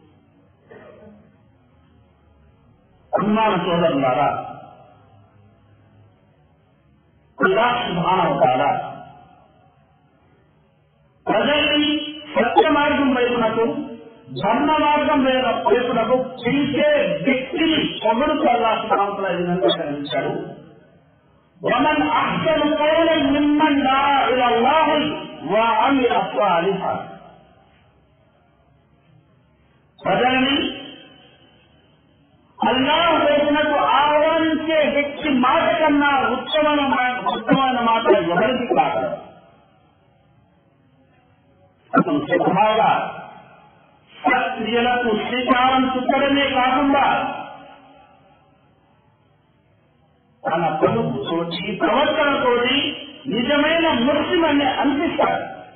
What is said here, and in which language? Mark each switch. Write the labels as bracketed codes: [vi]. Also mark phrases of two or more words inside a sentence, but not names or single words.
[te] అభిమాన సోదరులారా, అల్లాహ్ [ar] سبحانه و تعالى [te] ప్రజల్ని సత్య మార్గం వైపునకు, ధర్మ మార్గం వైపునకు పిలిచే వ్యక్తిని పొగడుతూ అల్లాహ్ [ar] سبحانه و تعالى [te] ఈ విధంగా కనిపించాడు. [ar] ومن أحسن قولا ممن دعا إلى الله وعمل صالحا. [te] ప్రజల్ని అల్లాహ్ వైపునకు ఆహ్వానించే వ్యక్తి మాట కన్నా ఉత్తమమైన మాట ఎవరికి కాదు. అతను స్వతహాగా సత్క్రియలకు శ్రీకారం చుట్టడమే కాకుండా తన పలుకుతోటి, ప్రవర్తనతోటి నిజమైన ముస్లిం అని అనిపిస్తాడు.